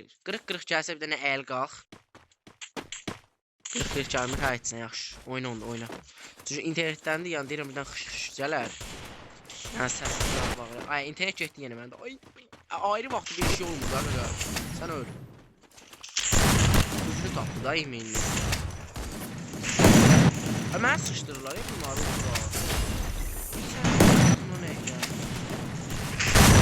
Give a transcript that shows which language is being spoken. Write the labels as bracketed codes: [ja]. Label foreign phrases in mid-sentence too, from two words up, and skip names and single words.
[az] Qırıq-qırıq gəlsə bir dənə əl qalx. Qırıq-qırıq gəlmir hə etsən yaxşı. Oyna onu oyna. Çünki internetdəndir yəni deyirəm birdən xış gələr. Yəni səsim biraz bağlı. Ay internet getdi yenə məndə. Ay ayrı vaxtı bir şey olmur qaqa. Sən öl. Güclü tapdı da yemeğini. [tr] Hemen sıçtırırlar ya bunları orada. Buna ne ya?